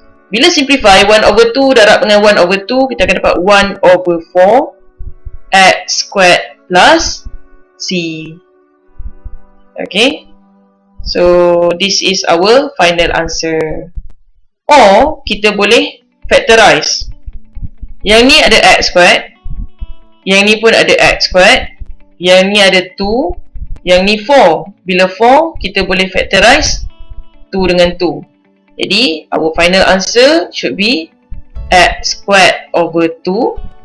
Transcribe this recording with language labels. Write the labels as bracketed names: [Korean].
[Malay] Bila simplify [English] 1 over 2 darab dengan 1 over 2, kita akan dapat 1 over 4 x squared plus c. Okay, so this is our final answer. Or [Malay] kita boleh factorize. Yang ni ada [English] x squared, [Malay] yang ni pun ada x squared, yang ni ada 2, yang ni 4. Bila 4, kita boleh factorize 2 dengan 2. Jadi, [English] our final answer should be x squared over 2.